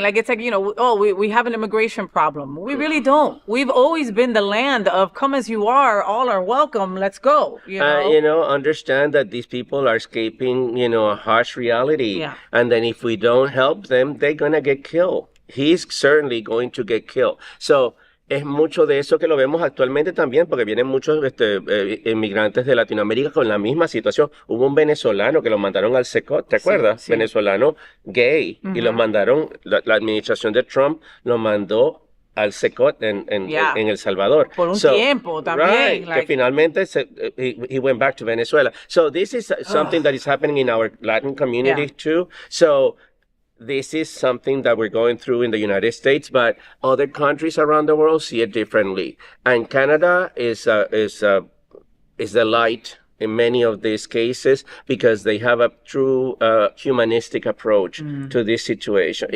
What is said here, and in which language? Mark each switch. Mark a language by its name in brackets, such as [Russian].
[English] Like, it's like, we have an immigration problem. We really don't. We've always been the land of come as you are, all are welcome, let's go. Understand that these people are escaping, a harsh reality. Yeah. And then if we don't help them, they're going to get killed. He's certainly going to get killed. [Spanish] So, es mucho de eso que lo vemos actualmente también, porque vienen muchos inmigrantes de Latinoamérica con la misma situación. Hubo un venezolano que lo mandaron al SECOT, ¿te acuerdas? Sí. Venezolano gay, y lo mandaron, la administración de Trump lo mandó al SECOT en El Salvador. Por un tiempo también. [English] Right, [Spanish] que finalmente [English] he went back to Venezuela. So this is something that is happening in our Latin community too. So this is something that we're going through in the United States, but other countries around the world see it differently. And Canada is the light in many of these cases, because they have a true humanistic approach to this situation.